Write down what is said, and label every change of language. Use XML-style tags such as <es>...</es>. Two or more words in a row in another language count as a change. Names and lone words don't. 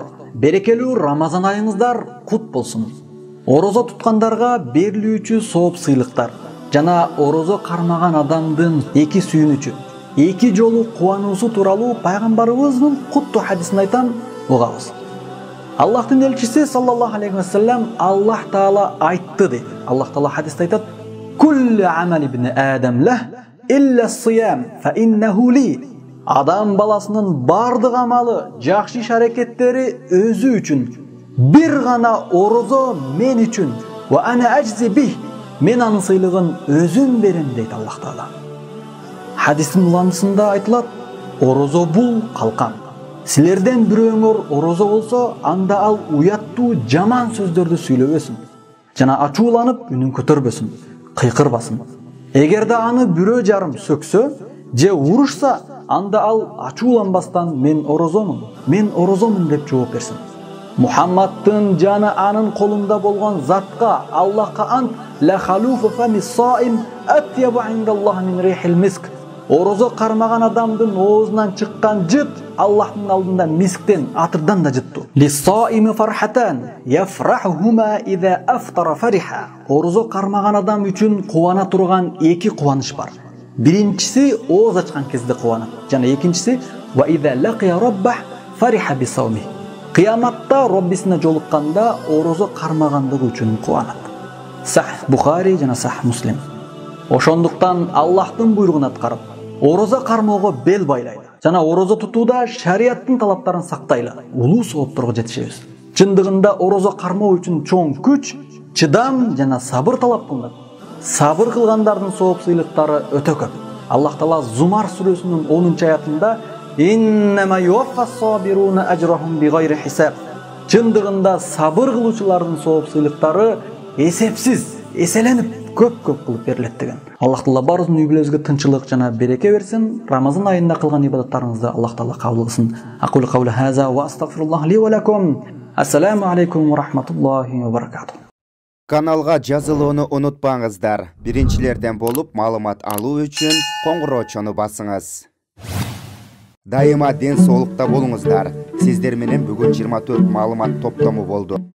<ky>Берекелүү Рамазан айыңыздар кут болсун. Орозо туткандарга берилүүчү сооп сыйлыктар жана орозо кармаган адамдын эки сүйүнүчү, эки жолу кубануусу тууралуу пайгамбарыбыздын куттуу хадисин айтам, угабыз. Аллахтын элчиси</ky> <ar>صلى الله عليه وسلم</ar> <ky>Аллах таала айтты дейт. Аллах таала хадисте айтат:</ky> <ar>"كل عمل ابن آدم له إلا الصيام فإنه لي."</ar> <ky>Адам баласынын бардык амалы, жакшы иш аракеттери өзү үчүн. Бир гана орозо мен үчүн.</ky> <ar>وأنا أجزي به.</ar> <ky>Мен анын сыйлыгын өзүм берем дейт Аллах таала. Хадистин уландысында айтылат: орозо бул калкан. Силерден бирөөңөр орозо болсо, анда ал уяттуу жаман сөздөрдү сүйлөбөсүн. Жана ачууланып үнүн көтөрбөсүн, кыйкырбасын. Эгерде аны бирөө жарым сөксө же урушса, анда ал ачууланбастан мен орозомун деп жооп берсин. Мухаммадтын жаны анын колунда болгон затка, Аллахка ант,</ky> <ar>ولخلوف فم الصائم أطيب عند الله من ريح المسك.</ar> <ky>орозо кармаган адамдын оозунан чыккан жыт Аллахтын алдында мисктен, атырдан да жытту.</ky> <ar>للصائم فرحتان يفرحهما إذا أفطر فرح.</ar> <ky>Орозо кармаган адам үчүн кубана турган эки кубаныч бар. Биринчиси ооз ачкан кезде кубанат, жана экинчиси</ky> <ar>وإذا لقي ربه فرح بصومه.</ar> <ky>Кыяматта Роббисине жолукканда орозо кармагандыгы үчүн кубанат. Сах Бухари жана Сах Муслим. Ошондуктан Аллахтын буйругун аткарып, орозо кармоого бел байлайлы. Жана орозо тутууда шарияттын талаптарын сактайлы. Улуу соопторго жетишебиз. Чындыгында орозо кармоо үчүн чоң күч, чыдам жана сабыр талап кылынат. Сабыр кылгандардын сооп сыйлыктары өтө көп. Аллах Таала Зумар сүрөсүнүн 10-аятында</ky> <ar>«إنما يوفى الصابرون أجرهم بغير حساب».</ar> <ky>Чындыгында сабыр кылуучулардын сооп сыйлыктары эсепсиз, эселенип көп-көп кылып берилет деген. Аллах Таала баарыбыздын үй бүлөбүзгө тынчылык жана береке берсин. Рамазан айында кылган ибадаттарыңызды Аллах Таала кабыл кылсын.</ky> <ar>أقول قولي هذا وأستغفر الله لي ولكم. السلام عليكم ورحمة الله وبركاته.</ar> <ky>Каналга жазылууну унутпаңыздар. Биринчилерден болуп маалымат алуу үчүн коңгуроочону басыңыз. Дайыма ден соолукта болуңуздар. Сиздер менен бүгүн 24 маалымат топтому болду.</ky>